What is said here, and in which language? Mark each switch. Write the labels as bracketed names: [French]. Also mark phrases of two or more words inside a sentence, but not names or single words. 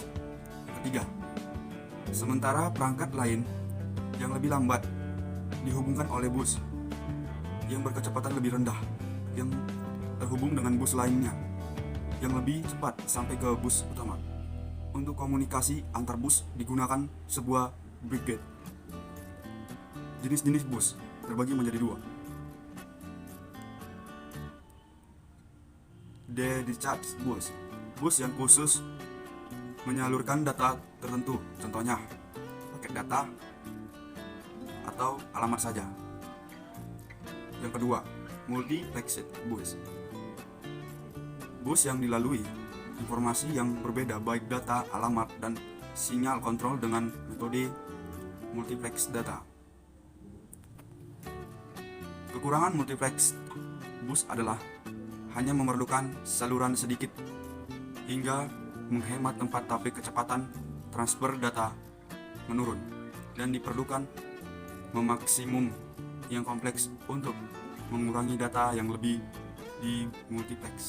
[Indonesian] Yang ketiga, sementara perangkat lain yang lebih lambat dihubungkan oleh bus yang berkecepatan lebih rendah yang terhubung dengan bus lainnya yang lebih cepat sampai ke bus utama. Untuk komunikasi antar bus digunakan sebuah brigade. Jenis-jenis bus terbagi menjadi 2. [English] Dedicated bus, [Indonesian] bus yang khusus menyalurkan data tertentu, contohnya paket data atau alamat saja. Yang kedua, [English] multiplexed bus, [Indonesian] bus yang dilalui informasi yang berbeda baik data, alamat, dan sinyal kontrol dengan metode multiplex data. Kekurangan [English] multiplex bus [Indonesian] adalah hanya memerlukan saluran sedikit hingga menghemat tempat, tapi kecepatan transfer data menurun dan diperlukan memaksimum yang kompleks untuk mengurangi data yang lebih di multiplex.